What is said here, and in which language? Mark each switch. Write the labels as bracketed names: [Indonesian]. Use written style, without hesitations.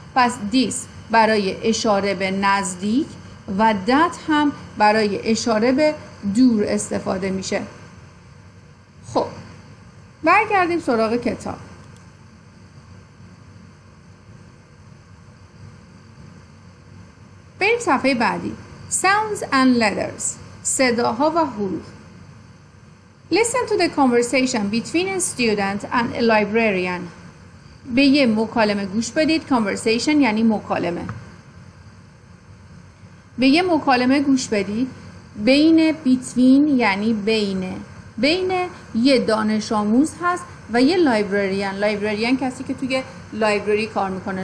[Persian] پس this برای اشاره به نزدیک و that هم برای اشاره به دور استفاده میشه. خب برگردیم سراغ کتاب. بریم صفحه بعدی. [English] Sounds and letters [Persian] صداها و حروف. [English] Listen to the conversation between a student and a librarian. [Persian] به یه مکالمه گوش بدید. Conversation یعنی مکالمه. به یه مکالمه گوش بدید. بین between یعنی بین یه دانش آموز هست و یه لایبرریان کسی که توی لایبرری کار میکنه.